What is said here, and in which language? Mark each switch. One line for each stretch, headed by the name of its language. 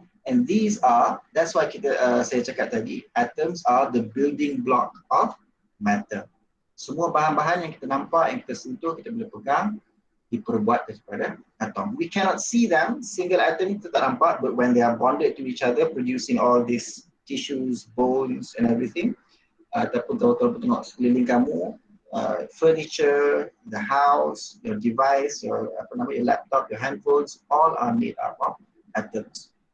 English: And these are, that's why
Malay: saya cakap tadi,
English: atoms are the building block of matter.
Malay: Semua bahan-bahan yang kita nampak, yang kita sentuh, kita boleh pegang, diperbuat daripada atom.
English: We cannot see them,
Malay: single atom kita tak nampak,
English: but when they are bonded to each other, producing all these tissues, bones, and everything,
Malay: ataupun kalau tengok sekeliling kamu,
English: furniture, the house, your device, your laptop, your handphones, all are made up of atoms.